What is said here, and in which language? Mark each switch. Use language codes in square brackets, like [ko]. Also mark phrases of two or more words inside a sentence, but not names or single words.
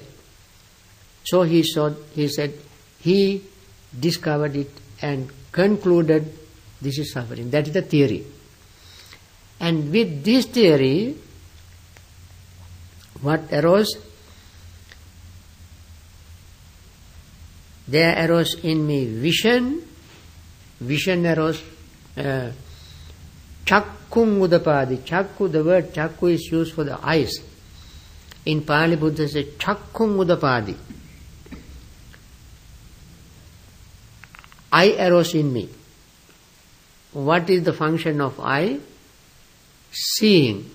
[en] So he said, he discovered it and concluded this is suffering. That is the theory. And with this theory, what arose? There arose in me vision. Vision arose. [pi] Chakkung udapadi. [en] Chakku, the word chakku is used for the eyes. In Pali, Buddha says [pi] chakkung udapadi. [en] Eye arose in me. What is the function of eye? Seeing.